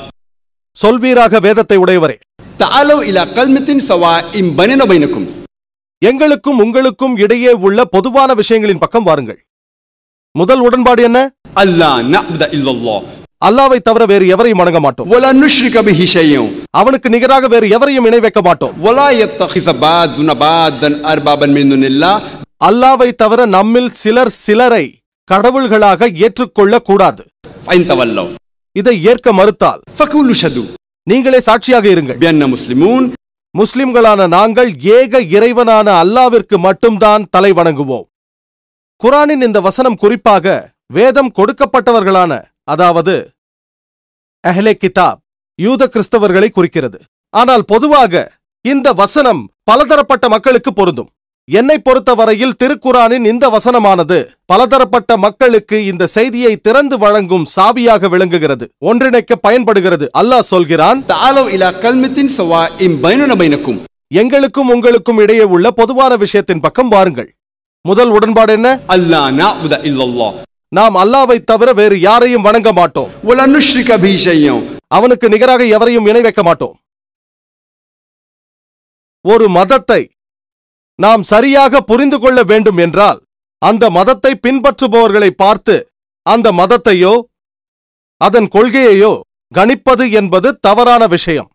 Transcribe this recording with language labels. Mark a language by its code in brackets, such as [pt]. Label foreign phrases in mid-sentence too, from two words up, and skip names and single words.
[ta] சொல்வீராக வேதத்தை உடையவரே, [ar] تعالوا إلى كلمة سواء بيننا بينكم, [ta] எங்களுக்கும் உங்களுக்கும் இடையே உள்ள பொதுவான விஷயங்களின் பக்கம் வாருங்கள். முதல் உடன்பாடு என்ன? [ar] ألا نعبد إلا الله, [ta] அல்லாவை தவிர வேறு எவரையும் வணங்க மாட்டோம். [ar] ولا نشرك به شيئا. [ta] அவனுக்கு நிகராக வேறு எவரையும் இணை வைக்க மாட்டோம். [ar] ولا يتخذ بعضنا بعضا اربابا من دون الله. [ta] அல்லாவை தவிர நம்மில் சிலரை கடவுள்களாக ஏற்றுக்கொள்ள கூடாது. [ar] فإن تولوا. [ta] இதை ஏற்க மறுத்தால் [ar] فقولوا شهدوا. [ta] நீங்களே சாட்சியாக இருங்கள். [ar] بأننا مسلمون. [ta] முஸ்லிம்களான நாங்கள் ஏக இறைவனான அல்லாவிற்கு மட்டும்தான் தலை வணங்குவோம். குர்ஆனின் இந்த வசனம் குறிப்பாக வேதம் கொடுக்கப்பட்டவர்களான, அதாவது அஹ்லே கிதாப், யூத கிறிஸ்தவர்களை குறிக்கிறது. ஆனால் பொதுவாக இந்த வசனம் பலதரப்பட்ட மக்களுக்கு பொருந்தும். என்னை பொறுத்தவரையில் திருக்குர்ஆனின் இந்த வசனமானது பலதரப்பட்ட மக்களுக்கு இந்த செய்தியை திறந்து வழங்கும் சாவியாக விளங்குகிறது, ஒன்றிணைக்க பயன்படுகிறது. அல்லாஹ் சொல்கிறான், [ar] تعالوا إلى كلمة سواء بيننا وبينكم. [ta] எங்களுக்கும் உங்களுக்கும் இடையே உள்ள பொதுவான விஷயத்தின் பக்கம் வாருங்கள். முதல் உடன்பாடு என்ன? [ar] ألا نعبد إلا الله. [ta] நாம் அல்லாவை தவிர வேறு யாரையும் வணங்க மாட்டோம். [ar] ولا نشرك به شيئا. [ta] அவனுக்கு நிகராக எவரையும் இணை வைக்க மாட்டோம். ஒரு மதத்தை நாம் சரியாக புரிந்து கொள்ள வேண்டும் என்றால் அந்த மதத்தை பின்பற்றுபவர்களை பார்த்து அந்த மதத்தையோ அதன் கொள்கையையோ கணிப்பது என்பது தவறான விஷயம்.